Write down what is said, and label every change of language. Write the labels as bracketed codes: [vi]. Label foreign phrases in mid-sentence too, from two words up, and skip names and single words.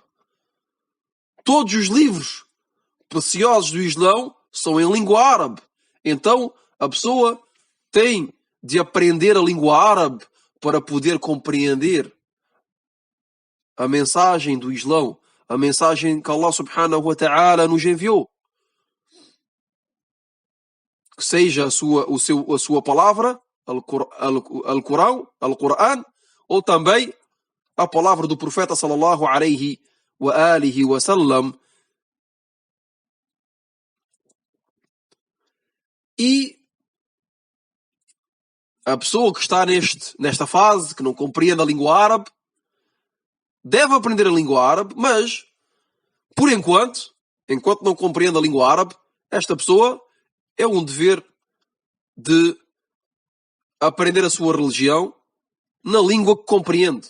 [pt] Todos os livros preciosos do Islão são em língua árabe. Então, a pessoa tem de aprender a língua árabe para poder compreender a mensagem do Islão, a mensagem que Allah [ar] سبحانه وتعالى [pt] nos enviou. Que seja a sua palavra, Al-Qur'an, ou também a palavra do profeta [ar] صلى الله عليه وعلى آله وسلم. [pt] E a pessoa que está nesta fase, que não compreende a língua árabe, deve aprender a língua árabe, mas, por enquanto não compreende a língua árabe, esta pessoa é um dever de aprender a sua religião na língua que compreende.